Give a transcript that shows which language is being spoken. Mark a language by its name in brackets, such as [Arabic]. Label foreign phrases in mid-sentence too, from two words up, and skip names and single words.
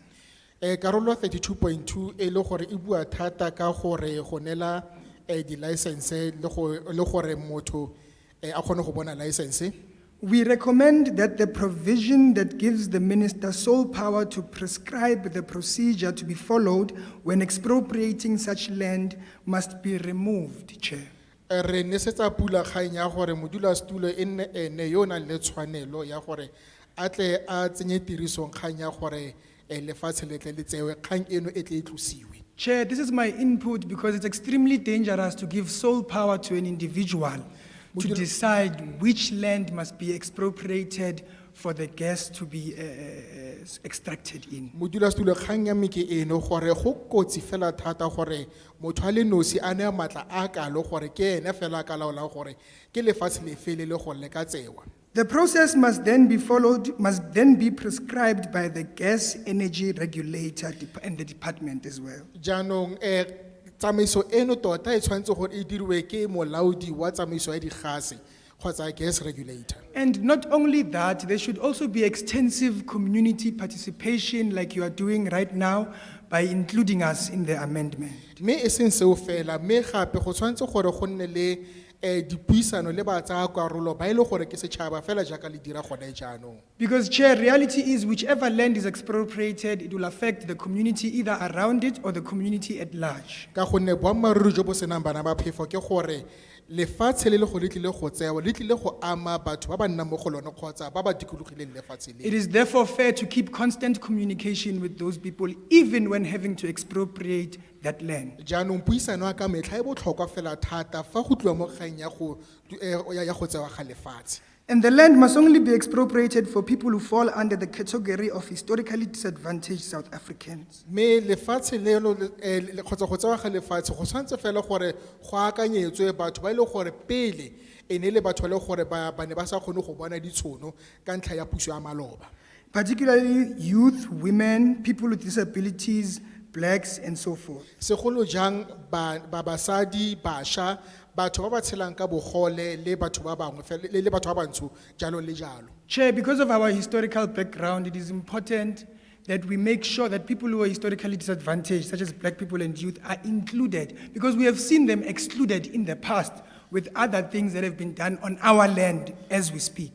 [Tswana] karolo 32.2 e le gore e bua thata ka gore go nela di license le gore motho a kgone go bona license [English] We recommend that the provision that gives the minister sole power to prescribe the procedure to be followed when expropriating such land must be removed, Chair. [Tswana] re nesetsa pula kgang ya gore modulasetulo e nne ene yo o nang le tshwanelo ya gore a tle a tsenye tirisong kgang ya gore lefatshe le tle le tsewe kgang eno e tle e tlosiwe [English] Chair, this is my input because it's extremely dangerous to give sole power to an individual to decide which land must be expropriated for the gas to be extracted in. [Tswana] modulasetulo kgang ya me ke eno gore go kotsi fela thata gore motho a le nosi a nea maatla a kalo gore ke ene fela a ka laolang gore ke lefatshe le fe le le gore le ka tsewa [English] The process must then be prescribed by the gas energy regulator and the department as well. [Tswana] jaanong tsamaiso eno tota e tshwanetse gore e diriwe ke molaodi wa tsamaiso ya digase kgotsa [English] gas regulator And not only that, there should also be extensive community participation like you are doing right now by including us in the amendment. [Tswana] mme e seng seo fela mme gape go tshwanetse gore go nne le dipuisano le ba tsaya karolo ba ile gore ke setšhaba fela jaaka le dira gone jaanong [English] Because, Chair, reality is whichever land is expropriated, it will affect the community either around it or the community at large. [Tswana] ka gonne boammaaruri jo bo senang bana ba phefo ke gore lefatshe le le go le tlile go tsewa le tlile go ama batho ba ba nnang mo go lone kgotsa ba ba dikologileng lefatshe [English] It [Tswana] le [English] is therefore fair to keep constant communication with those people, even when having to expropriate that land. [Tswana] jaanong puisano ya ka metlha e botlhokwa fela thata fa go tliwa mo kgang ya go tsewa ga lefatshe [English] And the land must only be expropriated for people who fall under the category of historically disadvantaged South Africans. [Tswana] mme lefatshe leno kgotsa go tsewa ga lefatshe go tshwanetse fela gore go akanyetswe batho ba ile gore pele e ne le batho ba le gore ba ne ba sa kgone go bona ditšhono ka ntlha ya puso ya maloba [English] Particularly youth, women, people with disabilities, blacks, and so forth. [Tswana] segolo jang basadi bašwa batho ba ba tshelang ka bogole le batho ba bangwe le batho ba bantsho jalo le jalo [English] Chair, because of our historical background, it is important that we make sure that people who are historically disadvantaged, such as black people and youth, are included, because we have seen them excluded in the past with other things that have been done on our land as we speak.